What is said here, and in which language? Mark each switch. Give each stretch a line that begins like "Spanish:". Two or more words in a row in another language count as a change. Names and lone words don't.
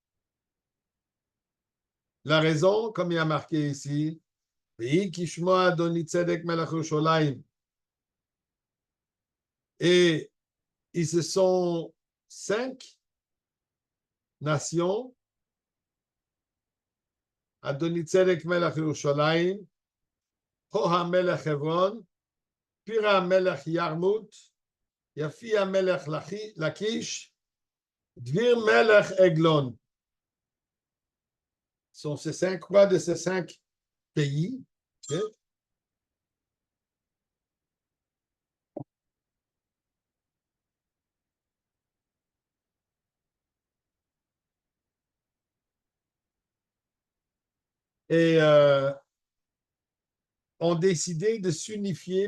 French: La raison, comme il y a marqué ici, et ils se sont 5 nations,
Hebrew: אדוני צדק מלך ירושלים הוהם מלך חברון פראם מלך ירמות יפיע מלך לכיש דביר מלך עגלון.
French: Sont ces 5 rois de ces 5 pays. Okay? Et ont décidé de s'unifier.